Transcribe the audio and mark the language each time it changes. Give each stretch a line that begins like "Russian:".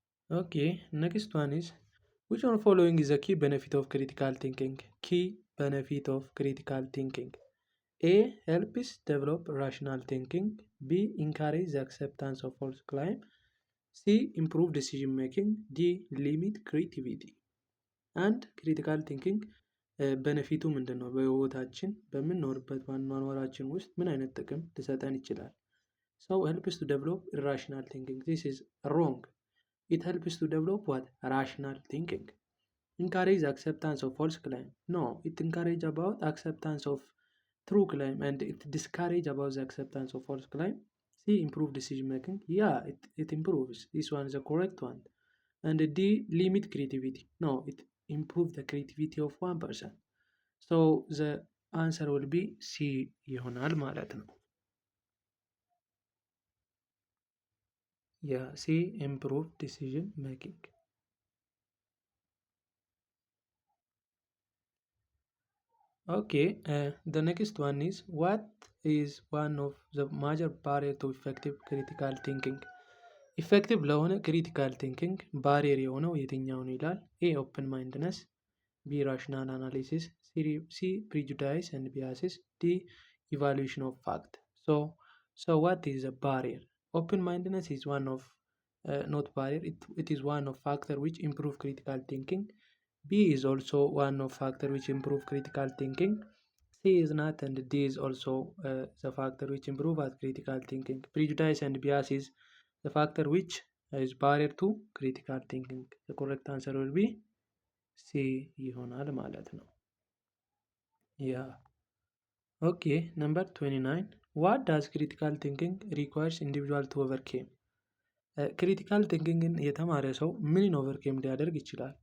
English: Okay, next one is, which one following is a key benefit of critical thinking? Key benefit of critical thinking. A. Helps develop rational thinking. B. Encourage the acceptance of false claim. C. Improve decision making. D. Limit creativity.
Amharic: And critical thinking በነፊቱ ምንድን ነው? በህይወታችን በምንኖርበት በአኗኗራችን ውስጥ ምን አይነት ጥቅም ሊሰጠን ይችላል?
English: ሰው helps to develop irrational thinking. This is wrong. It helps to develop what? Rational thinking. Encourage acceptance of false claim. No, it encourage about acceptance of true claim and it discourage about the acceptance of false claim. C. Improve decision making. Yeah, it improves. This one is the correct one. And D. Limit creativity. No, it improve the creativity of one person. So the answer will be C
Amharic: ይሆናል ማለት ነው።
English: Yeah, C improve decision making. Okay, the next one is, what is one of the major barrier to effective critical thinking?
Amharic: ኢፌክቲቭ ለሆነ ክሪቲካል ቲንኪንግ ባሪየር የሆነው የትኛው ነው ይላል።
English: ኤ ኦፕን ማይንድነስ፣ ቢ ራሽናል አናሊሲስ፣ ሲ ፕሪጁዳይስ ኤንድ ቢያሲስ፣ ዲ ኢቫሉዌሽን ኦፍ ፋክት። ሶ ዋት ኢዝ a barrier? Open mindedness is one of not barrier, it is one of factor which improve critical thinking. B is also one of factor which improve critical thinking. C is not, and D is also the factor which improve at critical thinking. Prejudice and bias is the factor which is barrier to critical thinking. The correct answer will be C
Amharic: ይሆናል ማለት ነው።
English: Yeah. Okay, number 29. What does critical thinking requires individual to overcome?
Amharic: ክሪቲካል ቲንኪንግን የተማረ ሰው ምን ኦቨርኬም ሊያደርግ ይችላል?